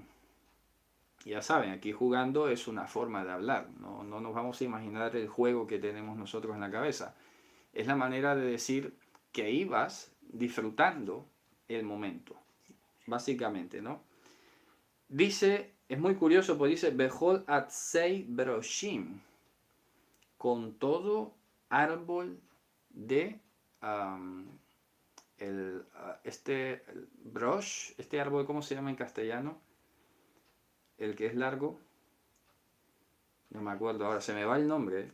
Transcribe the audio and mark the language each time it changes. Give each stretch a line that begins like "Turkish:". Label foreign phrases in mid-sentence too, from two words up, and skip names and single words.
Spanish: Ya saben, aquí jugando es una forma de hablar, no nos vamos a imaginar el juego que tenemos nosotros en la cabeza. Es la manera de decir que ibas disfrutando el momento, básicamente, ¿no? Dice, es muy curioso, pues dice,
Hebrew: Behol atzei broshim,
Spanish: con todo árbol de este brosh, este árbol, ¿cómo se llama en castellano? El que es largo, no me acuerdo ahora, se me va el nombre.